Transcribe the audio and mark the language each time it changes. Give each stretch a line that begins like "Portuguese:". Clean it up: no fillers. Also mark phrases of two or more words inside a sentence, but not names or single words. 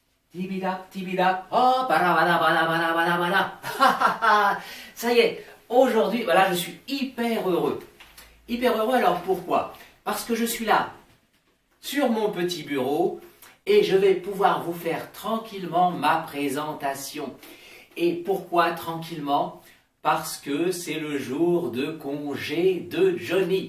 French: Tibida, tibida, oh, bada, bada, bada, bada, bada, bada. Ça y est, aujourd'hui, voilà, je suis hyper heureux. Hyper heureux, alors pourquoi? Parce que je suis là, sur mon petit bureau, et je vais pouvoir vous faire tranquillement ma présentation. Et pourquoi tranquillement? Parce que c'est le jour de congé de Johnny.